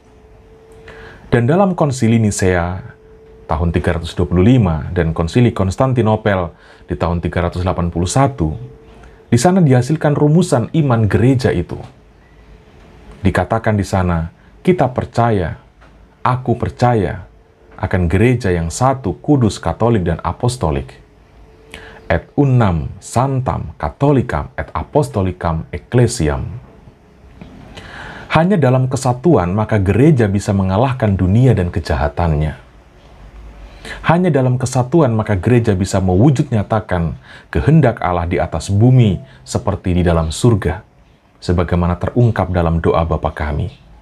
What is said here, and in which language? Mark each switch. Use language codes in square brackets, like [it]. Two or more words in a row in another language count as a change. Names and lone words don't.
[id] Dan dalam konsili Nisea tahun 325 dan konsili Konstantinopel di tahun 381, di sana dihasilkan rumusan iman gereja itu. Dikatakan di sana, kita percaya, aku percaya akan gereja yang satu, kudus, katolik, dan apostolik. [la] Et unam santam katholicam et apostolicam ecclesiam. [id] Hanya dalam kesatuan maka gereja bisa mengalahkan dunia dan kejahatannya. Hanya dalam kesatuan maka gereja bisa mewujud nyatakan kehendak Allah di atas bumi seperti di dalam surga, sebagaimana terungkap dalam doa Bapa kami.